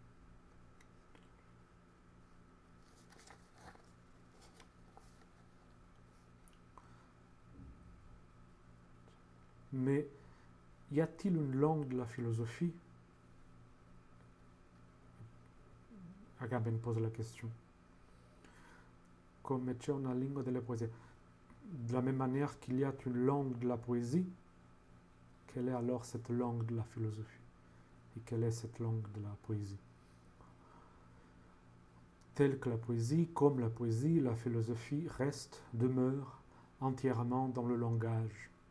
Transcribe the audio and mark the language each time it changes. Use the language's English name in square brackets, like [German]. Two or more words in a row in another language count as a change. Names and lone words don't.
[French] Mais y a-t-il une langue de la philosophie? Agamben pose la question. [Italian] Come c'è una lingua della poesia. [French] De la même manière qu'il y a une langue de la poésie, quelle est alors cette langue de la philosophie? Et quelle est cette langue de la poésie? Telle que la poésie, comme la poésie, la philosophie reste, demeure entièrement dans le langage.